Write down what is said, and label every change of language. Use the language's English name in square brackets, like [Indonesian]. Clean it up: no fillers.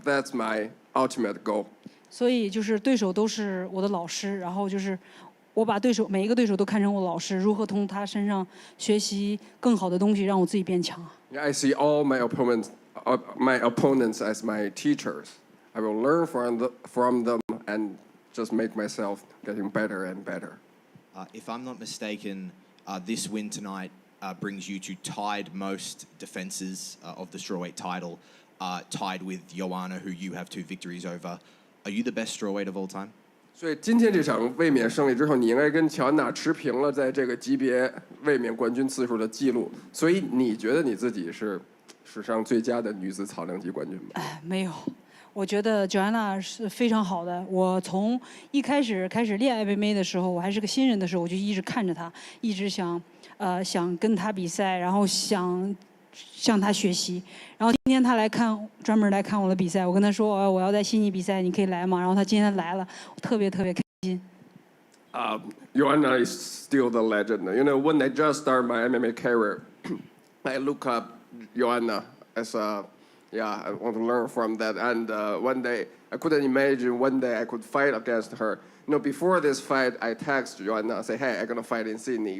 [English] That's my ultimate goal. [Chinese] 所以就是对手都是我的老师，然后就是我把每一个对手都看成我老师，如何从他身上学习更好的东西，让我自己变强。 [English] Yeah, I see all my opponents as my teachers. I will learn from them and just make myself getting better and better. If I'm not mistaken, this win tonight brings you to tied most defenses of the strawweight title, tied with Joanna, who you have 2 victories over. Are you the best strawweight of all time? [Chinese] 所以今天这场卫冕胜利之后，你应该跟乔安娜持平了在这个级别卫冕冠军次数的记录。所以你觉得你自己是史上最佳的女子草量级冠军吗？没有，我觉得 Joanna 是非常好的。我从一开始练 MMA 的时候，我还是个新人的时候，我就一直看着她，一直想跟她比赛，然后想向她学习。然后今天她专门来看我的比赛，我跟她说我要在悉尼比赛，你可以来吗？然后她今天来了，我特别开心。 [English] Joanna is still the legend. You know, when I just started my MMA career, I look up Joanna as I want to learn from that. And one day, I couldn't imagine one day I could fight against her. You know, before this fight, I texted Joanna, say, hey, I'm gonna fight in Sydney.